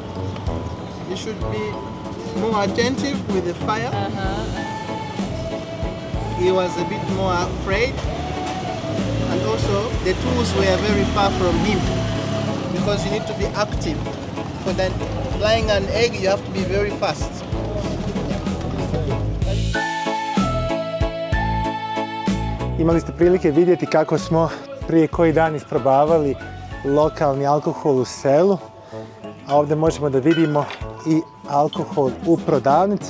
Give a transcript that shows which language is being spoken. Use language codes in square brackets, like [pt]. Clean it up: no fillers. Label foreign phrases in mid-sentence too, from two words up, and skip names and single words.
[en] You should be more attentive with the fire. He was a bit more afraid. And also, the tools were very far from him. Because you need to be active. For that flying an egg, you have to be very fast. [bs] Imali ste prilike vidjeti kako smo prije koji dan isprobavali lokalni alkohol u selu. A ovdje možemo da vidimo i alkohol u prodavnici.